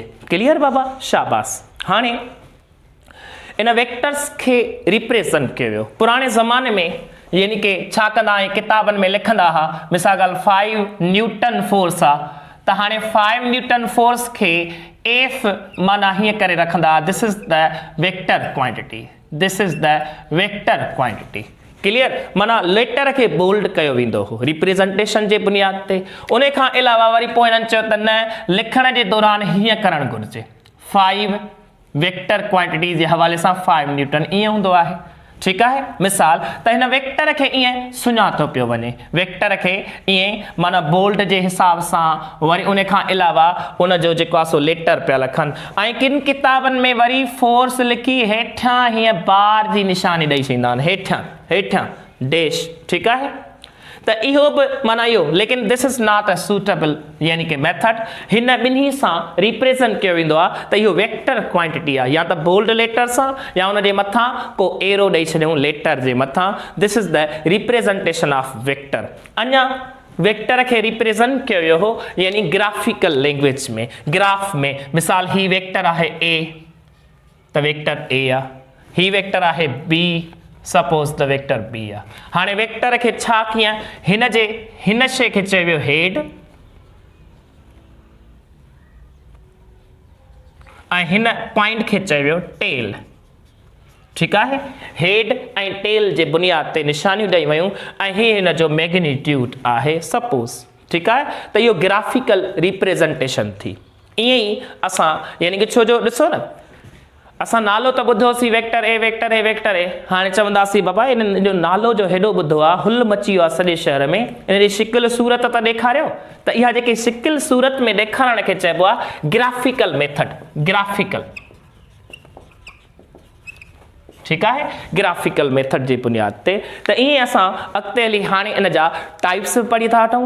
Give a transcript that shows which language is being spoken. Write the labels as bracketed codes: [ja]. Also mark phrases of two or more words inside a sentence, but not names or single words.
[sd] क्लियर बाबा? शाबाश। हाणे इन वेक्टर्स खे रिप्रेजेंट कयो वियो पुराणे ज़माने में, यानी कि छा कंदा ऐं किताबनि में लिखंदा हुआ, मिसाल ॻाल्हि 5 [en] Newton force [sd] आहे त हाणे 5 [en] Newton force [sd] खे एफ माना हीअं करे रखंदा, [en] This is the vector quantity, this is the vector quantity. Clear? [sd] माना लेटर के बोल्ड कयो वेंदो हो रिप्रेजेंटेशन जे बुनियाद ते। उन खां अलावा वरी पोइ हिननि चयो त न, लिखण जे दौरान हीअं करणु घुरिजे, 5 [en] vector quantity [sd] जे हवाले सां 5 न्यूटन ईअं हूंदो आहे। ठीकु आहे? मिसाल त हिन वेक्टर खे ईअं सुञातो पियो वञे, वेक्टर खे ईअं माना बोल्ड जे हिसाब सां, वरी उन खां अलावा उन जो जेको आहे सो लेटर पिया लिखनि, ऐं किन किताबनि में वरी फोर्स लिखी हेठां हीअं बार जी निशानी ॾेई छॾींदा आहिनि, हेठां हेठां डैश। ठीकु आहे? त इहो बि माना इहो, [en] लेकिन this is not a suitable [hi] यानी कि [en] मेथड। [sd] हिन ॿिन्ही सां रिप्रेजेंट कयो वेंदो आहे त इहो [en] vector quantity [sd] आहे, या त बोल्ड लेटर सां या उन जे मथां को एरो ॾेई छॾियूं लेटर जे मथां। [en] This is the representation of vector. [sd] अञा वेक्टर के रिप्रेजेंट किया वियो हो यानी [en] graphical language [sd] में, ग्राफ में। मिसाल ही वेक्टर आहे ए त वेक्टर ए आ, ही वेक्टर आहे बी, [en] suppose the vector B [sd] आ। हाणे वेक्टर के छा किया, हिन शे के चयो वियो हेड ऐं हिन पॉइंट के चयो वियो टेल। ठीकु आहे? हेड ऐं टेल जे बुनियाद ते निशानियूं ॾेई वयूं ऐं ही हिन जो मैग्नीट्यूड आहे सपोज। ठीकु आहे? त इहो [en] graphical representation [sd] थी। ईअं ई असां यानी कि छो जो ॾिसो न, असां नालो त ॿुधोसीं वेक्टर ए वेक्टर ए वेक्टर ए, हाणे चवंदासीं बाबा इन जो नालो जो हेॾो ॿुधो आहे, हुल मची वियो आहे सॼे शहर में, इन जी शिकिल सूरत त ॾेखारियो। त इहा जेकी शिकिल सूरत में ॾेखारण खे चइबो आहे [en] graphical method, [sd] ग्राफिकल। ठीकु आहे? [en] graphical method [sd] जे बुनियाद ते। त ईअं असां अॻिते हली हाणे इन जा टाइप्स बि पढ़ी था वठूं।